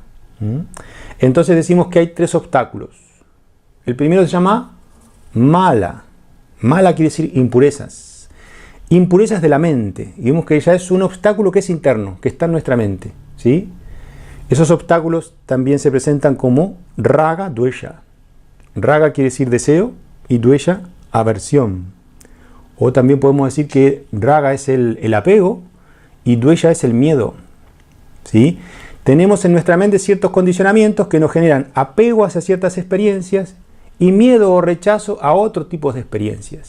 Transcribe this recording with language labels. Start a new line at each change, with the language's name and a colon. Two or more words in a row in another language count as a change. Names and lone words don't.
Spanish: Entonces decimos que hay tres obstáculos. El primero se llama mala. Mala quiere decir impurezas. Impurezas de la mente. Y vemos que ya es un obstáculo que es interno, que está en nuestra mente, ¿sí? Esos obstáculos también se presentan como
Sanskrit: राग, द्वेष.
Spanish: Raga quiere decir deseo y dvesha, aversión. O también podemos decir que raga es el apego y dvesha es el miedo, ¿sí? Tenemos en nuestra mente ciertos condicionamientos que nos generan apego hacia ciertas experiencias y miedo o rechazo a otros tipos de experiencias.